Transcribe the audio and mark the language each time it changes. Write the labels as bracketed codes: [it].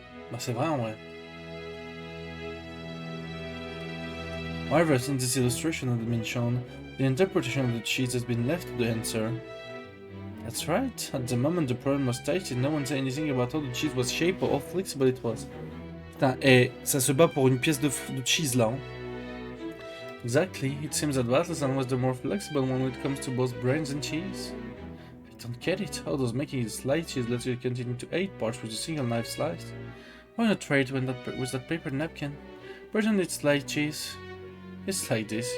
[fr] Bah c'est vrai en vrai. [en] However, since this illustration had been shown, the interpretation of the cheese has been left to the answer. That's right. At the moment the problem was stated, no one said anything about how the cheese was shaped or how flexible it was. [fr] Putain, ça se bat pour une pièce de cheese là. Hein. [en] Exactly. It seems that Battleson was the more flexible one when it comes to both brains and cheese. I don't get it. How does making it slice cheese let you cut it into 8 parts with a single knife slice? Why not try it with that paper napkin? Pretend it's sliced cheese. It's like this.